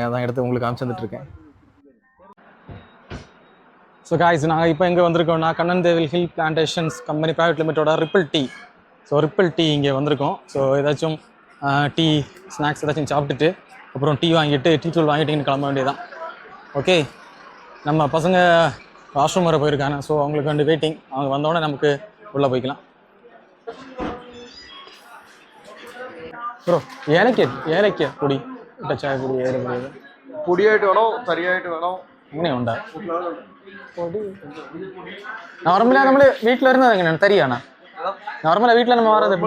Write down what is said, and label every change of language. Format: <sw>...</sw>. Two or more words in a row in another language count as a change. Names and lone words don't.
<ta>அதான் எடுத்து உங்களுக்கு காமிச்சிருந்துட்டுருக்கேன்.</ta> <en>so guys,</en> <ta>நாங்கள் இப்போ எங்கே வந்திருக்கோம்னா கண்ணன்தேவில் ஹில் பிளான்டேஷன்ஸ் கம்பெனி பிரைவேட் லிமிட்டோட ரிப்பிள் டீ. ஸோ ரிப்பிள் டீ இங்கே வந்திருக்கோம். ஸோ ஏதாச்சும்</ta> <en>tea snacks</en> <ta>ஏதாச்சும் சாப்பிட்டுட்டு அப்புறம் டீ வாங்கிட்டு டீ தூள் வாங்கிட்டு கிளம்ப வேண்டியதான். ஓகே, நம்ம பசங்க வாஷ்ரூம் வர போயிருக்காங்க. ஸோ அவங்களுக்கு வந்து வெயிட்டிங். அவங்க வந்தோடனே நமக்கு உள்ளே போய்க்கலாம்.</ta> <ml>ബ്രോ ഏലക്ക പൊടി ചായ പൊടി ഏലപ്പൊടി പൊടിയായിട്ട് വേണോ തരിയായിട്ട് വേണോ അങ്ങനെയുണ്ടോ? പൊടി നോർമലാ നമ്മൾ വീട്ടിൽ വരുന്നത് എങ്ങനെയാണ്? തരിയാണോ? നോർമലാ വീട്ടിൽ നമ്മൾ മാറുന്നത് എപ്പോഴും</ml>